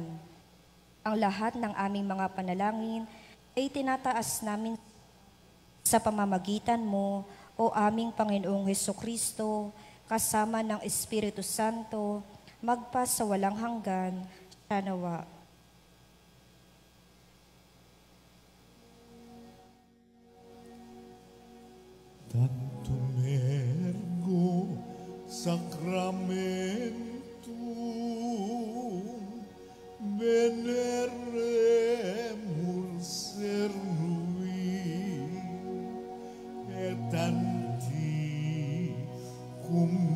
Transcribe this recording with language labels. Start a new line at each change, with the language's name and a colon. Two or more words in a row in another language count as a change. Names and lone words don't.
Filipino: Ang lahat ng aming mga panalangin ay tinataas namin sa pamamagitan mo, o aming Panginoong Hesukristo, kasama ng Espiritu Santo, magpa sa walang hanggan. Siya nawa.
Latin: Tantum ergo sacramentum veneremur cernui et anti cum